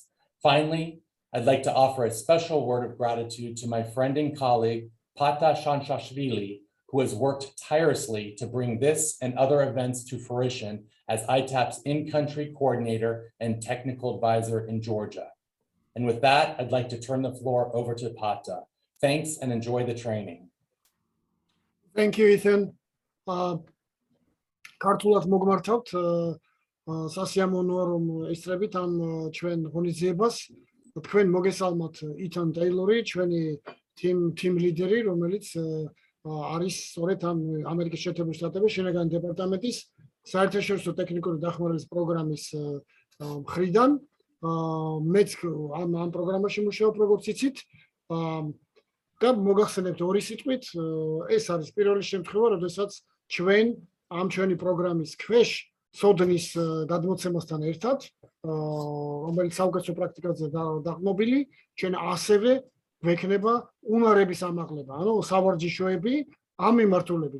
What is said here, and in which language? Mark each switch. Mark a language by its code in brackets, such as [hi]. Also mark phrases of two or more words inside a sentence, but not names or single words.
[en] Finally, I'd like to offer a special word of gratitude to my friend and colleague, Pata Shanshashvili, who has worked tirelessly to bring this and other events to fruition as ITAP's in-country coordinator and technical advisor in Georgia. And with that, I'd like to turn the floor over to Pata. Thanks and enjoy the training. Thank you, Ethan. [ka] Ქართულად მოგმართავთ სასიამოვნოა რომ ესწრებით ამ ჩვენ ღონისძიებას. თქვენ მოგესალმათ Ethan Taylor-ი, ჩვენი [en] team leader- [ka] ი, რომელიც არის სწორედ ამ ამერიკის შეერთებული შტატების შინაგანი დეპარტამენტის საერთაშორისო ტექნიკური დახმარების პროგრამის მხრიდან. მეც ამ პროგრამაში მუშაობ, როგორც იცით. და მოგახსენებთ 2 სიტყვით, ეს არის პირველი შემთხვევა, როდესაც ჩვენ ამ ჩვენი პროგრამის ქვეშ სოდნის გადმოცემასთან ერთად, რომელიც საუკეთესო პრაქტიკაზე დაყრდნობილი, ჩვენ ასევე გვექნება უნარების ამაღლება, ანუ სავარჯიშოები ამ მიმართულებით.